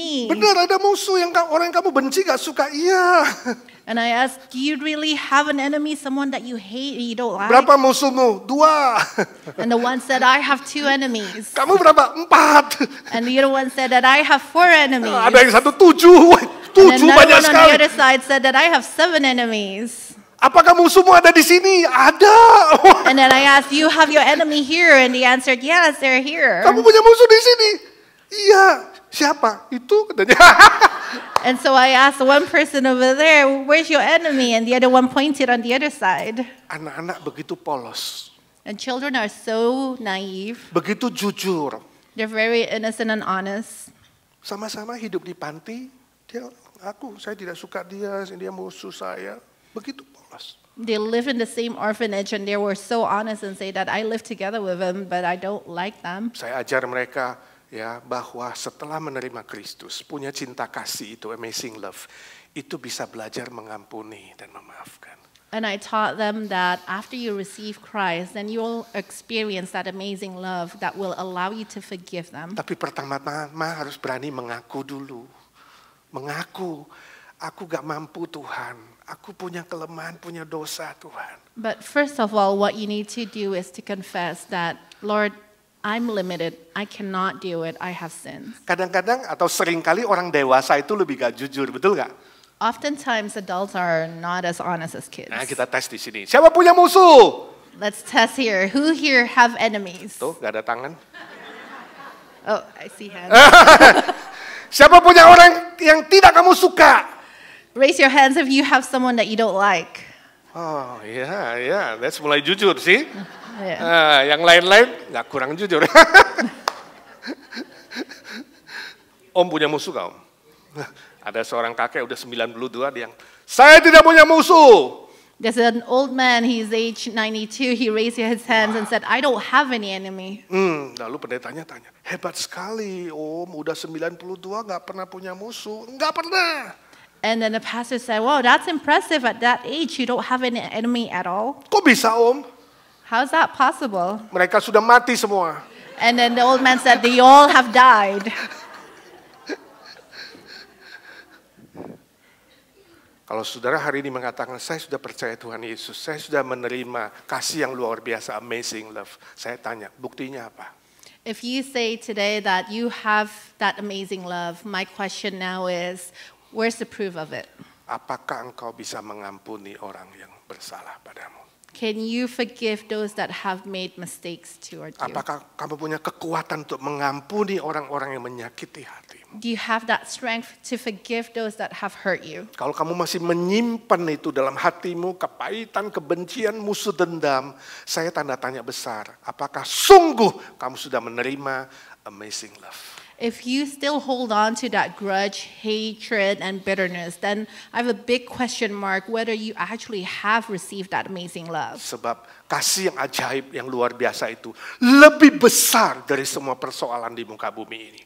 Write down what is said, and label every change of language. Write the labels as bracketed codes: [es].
[id] Benar ada musuh yang orang yang kamu benci gak suka, iya. [en] And I asked, do you really have an enemy, someone that you hate and you don't like? [id] Berapa musuhmu? 2. [en] And the one said, I have 2 enemies. [id] Kamu berapa? 4. [en] And the other one said that I have 4 enemies. [id] Ada yang satu 7. Wah, 7 [en] And another [id] banyak [en] one on [id] sekali. [en] the other side said that I have 7 enemies. [id] Apakah musuhmu ada di sini? Ada. [en] And then I asked, you have your enemy here? And they answered, yes, they're here. [id] Kamu punya musuh di sini? Iya. Siapa? Itu katanya. [en] And so I asked the one person over there, where's your enemy? And the other one pointed on the other side. [id] Anak-anak begitu polos. [en] And children are so naive. [id] Begitu jujur. [en] They're very innocent and honest. [id] Sama-sama hidup di panti. Saya tidak suka dia musuh saya. Begitu polos. [en] They live in the same orphanage and they were so honest and say that I live together with them, but I don't like them. [id] Saya ajar mereka ya bahwa setelah menerima Kristus, punya cinta kasih itu [en] amazing love, [id] itu bisa belajar mengampuni dan memaafkan. [en] And I taught them that after you receive Christ, then you'll experience that amazing love that will allow you to forgive them. [id] Tapi pertama-tama harus berani mengaku dulu. Mengaku, aku gak mampu Tuhan. Aku punya kelemahan, punya dosa Tuhan. [en] But first of all, what you need to do is to confess that, Lord, I'm limited. I cannot do it. I have sins. [id] Kadang-kadang atau seringkali orang dewasa itu lebih gak jujur, betul gak? [en] Oftentimes adults are not as honest as kids. [id] Nah, kita tes di sini. Siapa punya musuh? [en] Let's test here. Who here have enemies? [id] Tuh, gak ada tangan. [en] Oh, I see hands. [id] Siapa punya orang yang tidak kamu suka? [en] Raise your hands if you have someone that you don't like. [id] Oh, iya, [en] that's [id] mulai jujur sih. [en] Yeah. [id] Yang lain-lain nggak kurang jujur. Om punya musuh gak, Om? Ada seorang kakek udah 92 dia yang, saya tidak punya musuh. [en] There's an old man, he's age 92, he raised his hands and said, I don't have any enemy. [id] Lalu pendetanya tanya, hebat sekali Om, udah 92 nggak pernah punya musuh. Nggak pernah. [en] And then the pastor said, wow, that's impressive. At that age, you don't have any enemy at all. [id] Kok bisa Om? [en] How's that possible? [id] Mereka sudah mati semua. [en] And then the old man said, they all have died. [id] Kalau saudara hari ini mengatakan, saya sudah percaya Tuhan Yesus, saya sudah menerima kasih yang luar biasa, [en] amazing love. [id] Saya tanya, buktinya apa? [en] If you say today that you have that amazing love, my question now is, where's the proof of it? [id] Apakah engkau bisa mengampuni orang yang bersalah padamu? [en] Can you forgive those that have made mistakes toward you? [id] Apakah kamu punya kekuatan untuk mengampuni orang-orang yang menyakiti hatimu? [en] Do you have that strength to forgive those that have hurt you? [id] Kalau kamu masih menyimpan itu dalam hatimu, kepahitan, kebencian, musuh, dendam, saya tanda tanya besar. Apakah sungguh kamu sudah menerima [en] amazing love? If you still hold on to that grudge, hatred, and bitterness, then I have a big question mark whether you actually have received that amazing love. [id] Sebab kasih yang ajaib, yang luar biasa itu lebih besar dari semua persoalan di muka bumi ini.